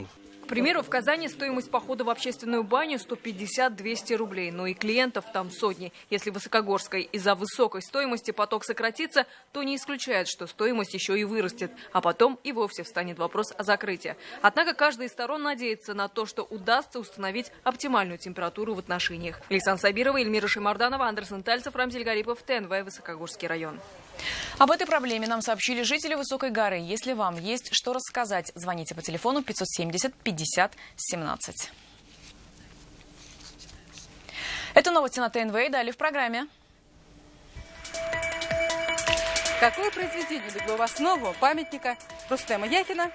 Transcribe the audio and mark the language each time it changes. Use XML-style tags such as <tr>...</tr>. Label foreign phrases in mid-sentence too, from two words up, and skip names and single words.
<ru>К примеру, в Казани стоимость похода в общественную баню 150-200 рублей, но и клиентов там сотни. Если в Высокогорской из-за высокой стоимости поток сократится, то не исключает, что стоимость еще и вырастет, а потом и вовсе встанет вопрос о закрытии. Однако каждая из сторон надеется на то, что удастся установить оптимальную температуру в отношениях. Лейсан Сабирова, Эльмира Шимарданова, Андерсон Тальцев, Рамзель Гарипов, ТНВ, Высокогорский район. Об этой проблеме нам сообщили жители Высокой горы. Если вам есть что рассказать, звоните по телефону 570 50 17. Это новости на ТНВ и далее в программе. Какое произведение легло в основу памятника Рустема Яхина?</ru>